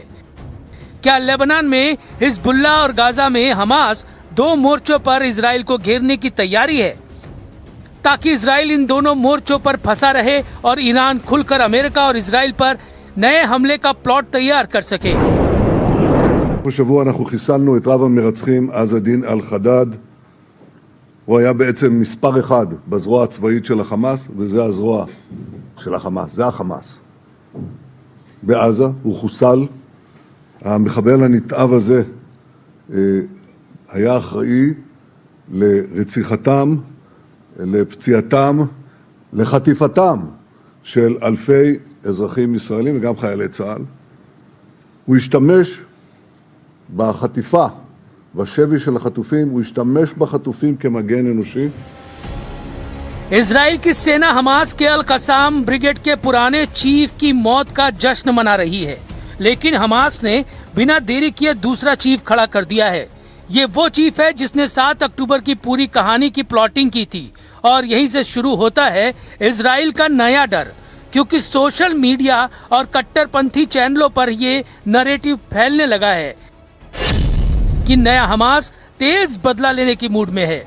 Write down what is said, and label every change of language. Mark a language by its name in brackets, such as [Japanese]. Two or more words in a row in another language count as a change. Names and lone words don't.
[Hindi] क्या लेबनान में हिजबुल्लाह और गाजा में हमास 2 मोर्चों पर इजराइल को घेरने की तैयारी है ताकि इजराइल इन दोनों मोर्चों पर फंसा रहे और ईरान खुलकर अमेरिका और इजराइल पर नए हमले का प्लॉट तैयार कर सके? [Hebrew] השבוע אנחנו חיסלנו את רב המרצחים עז א-דין אל-חדד. הוא היה בעצם מספר 1 בזרוע הצבאית של החמאס, וזה הזרוע של החמאס, זה החמאס. בעזה הוא חוסל. המחבל הנתעב הזה היה אחראי לרציחתם לפציעתם, לחטיפתם של אלפי אזרחים ישראלים וגם חיילי צה"ל. הוא השתמש בחטיפה, בשבי של החטופים, הוא השתמש בחטופים כמגן אנושי. [Hindi] इजराइल की सेना हमास के अल कसाम ब्रिगेड के पुराने चीफ की मौत का जश्न मना रही है, लेकिन हमास ने बिना देरी किए दूसरा चीफ खड़ा कर दिया है। ये वो चीफ है जिसने 7 अक्टूबर की पूरी कहानी की प्लॉटिंग की थी और यहीं से शुरू होता है इजराइल का नया डर, क्योंकि [English] social media [Hindi] और कट्टरपंथी चैनलों पर ये नैरेटिव फैलने लगा है कि नया हमास तेज बदला लेने की मूड में है।